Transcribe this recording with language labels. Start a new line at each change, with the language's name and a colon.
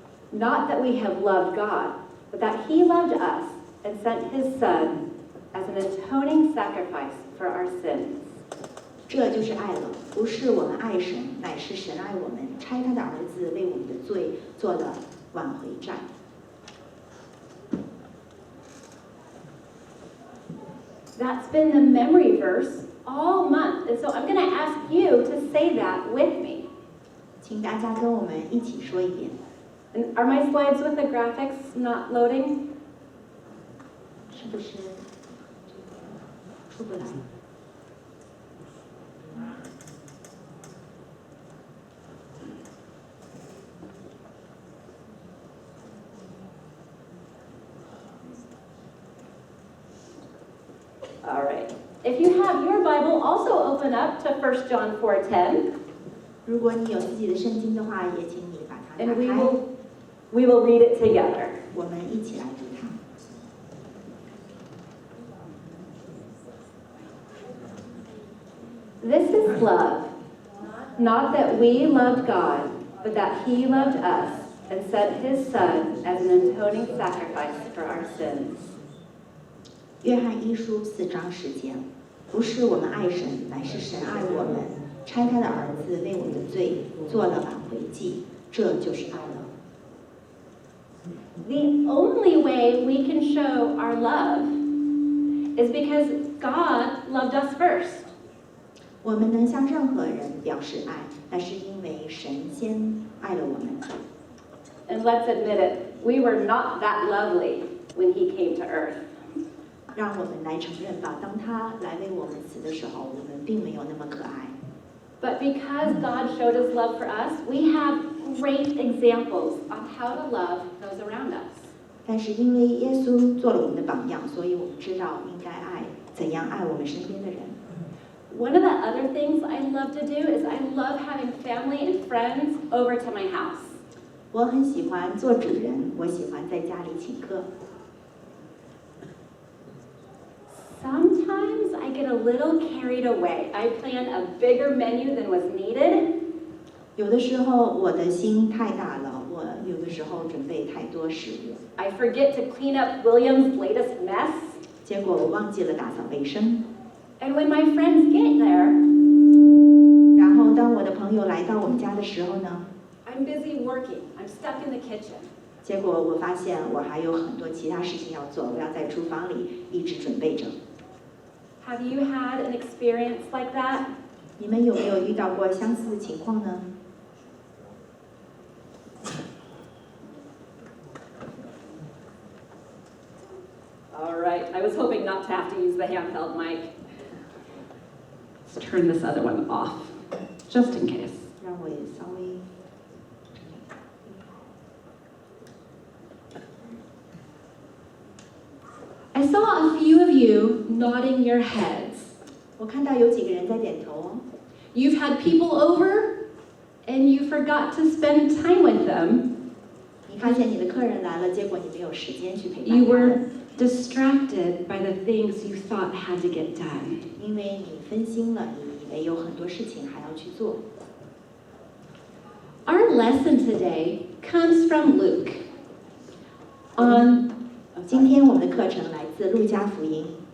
English: Not that we have loved God, but that He loved us and sent His Son as an atoning sacrifice for our sins.
Chinese: 这就是爱了，不是我们爱神，乃是神爱我们，差他的儿子为我们的罪做了挽回债。
English: That's been the memory verse all month. And so I'm going to ask you to say that with me.
Chinese: 请大家跟我们一起说一遍。
English: And are my slides with the graphics not loading?
Chinese: 是不是出不来？
English: All right. If you have your Bible, also open up to 1 John 4:10.
Chinese: 如果你有自己的圣经的话，也请你把它打
English: And
Chinese: 开，
English: we will read it together.
Chinese: 我们一起来读它。
English: This is love, not that we loved God, but that He loved us and sent His Son as an atoning sacrifice for our sins.
Chinese: 约翰一书4章10节，不是我们爱神，乃是神爱我们，差他的儿子为我们的罪做了挽回祭，这就是爱了。
English: The only way we can show our love is because God loved us first.
Chinese: 我们能向任何人表示爱，那是因为神先爱了我们。
English: And let's admit it, we were not that lovely when He came to earth.
Chinese: 让我们来承认吧，当他来为我们死的时候，我们并没有那么可爱。
English: But because God showed His love for us, we have great examples on how to love those around us.
Chinese: 但是因为耶稣做了我们的榜样，所以我们知道应该怎样爱我们身边的人。
English: One of the other things I love to do is I love having family and friends over to my house.
Chinese: 我很喜欢做主人，我喜欢在家里请客。
English: Sometimes I get a little carried away. I plan a bigger menu than was needed.
Chinese: 有的时候我的心太大了，我有的时候准备太多食物，
English: I forget to clean up William's latest mess.
Chinese: 结果我忘记了打扫卫生。
English: And when my friends get there,
Chinese: 然后当我的朋友来到我们家的时候呢，
English: I'm busy working. I'm stuck in the kitchen.
Chinese: 结果我发现我还有很多其他事情要做，我要在厨房里一直准备着。
English: Have you had an experience like that?
Chinese: 你们有没有遇到过相似的情况呢？
English: All right. I was hoping not to have to use the handheld mic. Let's turn this other one off, just in case.
Chinese: 让我也稍微。
English: I saw a few of you nodding your heads.
Chinese: 我看到有几个人在点头哦。
English: You've had people over, and you forgot to spend time with them.
Chinese: 你发现你的客人来了，结果你没有时间去陪伴
English: You
Chinese: 他
English: were
Chinese: 们，
English: distracted by the things you thought had to get done.
Chinese: 因为你分心了，你以为有很多事情还要去做。
English: Our lesson today comes from Luke.
Chinese: 今天我们的课程来自路加福音。